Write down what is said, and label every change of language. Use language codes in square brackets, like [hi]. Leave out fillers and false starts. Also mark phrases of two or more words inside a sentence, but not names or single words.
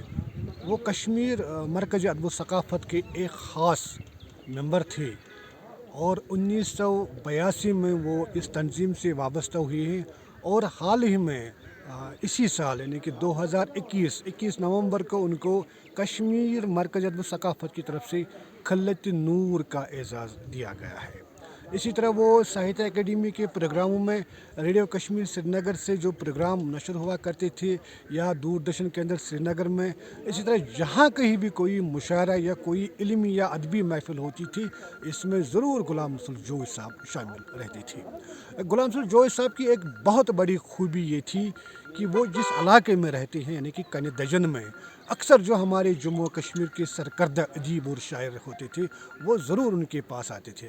[ur] وہ کشمیر مرکز ادب و ثقافت کے ایک خاص ممبر تھے، اور 1982 میں وہ اس تنظیم سے وابستہ ہوئے ہیں، اور حال ہی میں اسی سال یعنی کہ 2021 نومبر کو ان کو کشمیر مرکز ادب و ثقافت کی طرف سے خلت نور کا اعزاز دیا گیا ہے۔ اسی طرح وہ ساہتیہ اکیڈمی کے پروگراموں میں ریڈیو کشمیر سری نگر سے جو پروگرام نشر ہوا کرتے تھے، یا دوردرشن کیندر سری نگر میں، اسی طرح جہاں کہیں بھی کوئی مشاعرہ یا کوئی علمی یا ادبی محفل ہوتی تھی، اس میں ضرور غلام رسول جوش صاحب شامل رہتے تھے۔ غلام رسول جوش صاحب کی ایک بہت بڑی خوبی یہ تھی کہ وہ جس علاقے میں رہتے ہیں یعنی کہ کنی دجن میں، اکثر جو ہمارے جموں و کشمیر کے سرکردہ ادیب اور شاعر ہوتے تھے وہ ضرور ان کے پاس آتے تھے۔